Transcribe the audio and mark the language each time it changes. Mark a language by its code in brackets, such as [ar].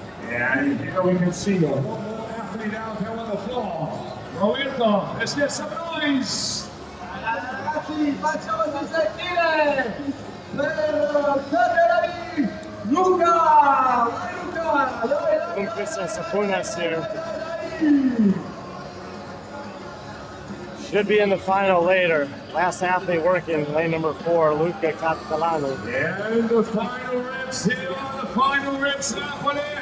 [en] And here we can see one more athlete out there on the floor. Roberto, let's get some noise. [it] Ragazzi, facciamoci sentire per Federali Luca! [en] Bloomquist and Sapunas here. Should be in the final later. Last athlete working, lane number 4, Luca Catalano. And the final reps here on the final reps, Napoli.